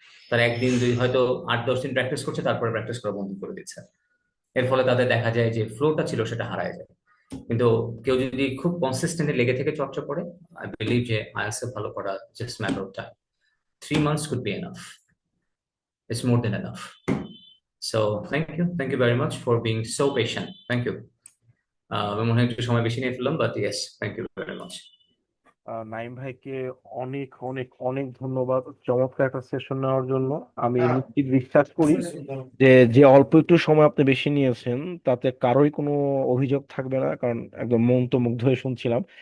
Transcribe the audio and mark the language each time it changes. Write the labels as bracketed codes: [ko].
[bn] তারা একদিন দুই হয়তো 8-10 দিন প্র্যাকটিস করছে, তারপরে প্র্যাকটিস করা বন্ধ করে দিচ্ছে। এর ফলে তাদের দেখা যায় যে ফ্লোটা ছিল সেটা হারায় যায়। কিন্তু কেউ যদি খুব কনসিস্টেন্টলি লেগে থেকে চর্চা করে, আই বিলিভ যে আইএলটিএস এ ভালো করা [en] Just matter of time. 3 months could be enough. It's more than enough. So thank you very much for being so patient. Thank you. [bn] আমি মনে হয় একটু সময় বেশি নিয়ে ফেললাম, [en] But yes, thank you very much. [bn] Naim ভাইকে অনেক অনেক অনেক ধন্যবাদ চমৎকার একটা সেশন নেওয়ার জন্য। আমি নিশ্চিত বিশ্বাস করি যে যে অল্প একটু সময় আপনি বেশি নিয়েছেন তাতে কারোই কোনো অভিযোগ থাকবে না, কারণ একদম মন্ত্রমুগ্ধ হয়ে শুনছিলাম।